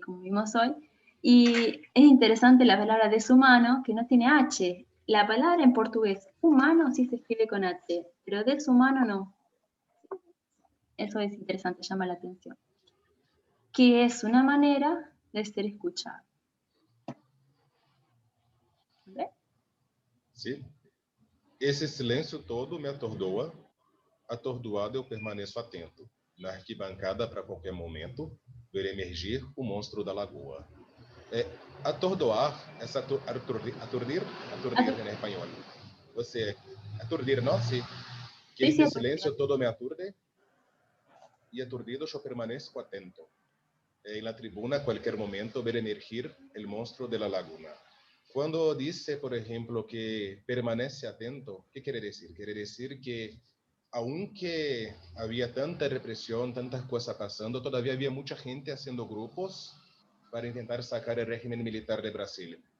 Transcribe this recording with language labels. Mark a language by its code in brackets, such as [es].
[es] Como vimos hoy, y es interesante la palabra de su mano, que no tiene H. La palabra en portugués, humano, sí se escribe con H, pero de su mano no. Eso es interesante, llama la atención. Que es una manera de ser escuchado. ¿Ve? [pt] Sim. Esse silêncio todo me atordoa. Atordoado, eu permaneço atento. Na arquibancada, para qualquer momento, ver emergir o monstro da lagoa. Atordoar, essa aturdir em espanhol. Você, aturdir, não? Sim. Que [es] Sí, sí, [pt] este silêncio todo me aturde e aturdido eu permaneço atento. [es] En la tribuna, a cualquier momento, ver emergir el monstruo de la laguna. Cuando dice, por ejemplo, que permanece atento, ¿qué quiere decir? Quiere decir que aunque había tanta represión, tantas cosas pasando, todavía había mucha gente haciendo grupos para intentar sacar el régimen militar de Brasil.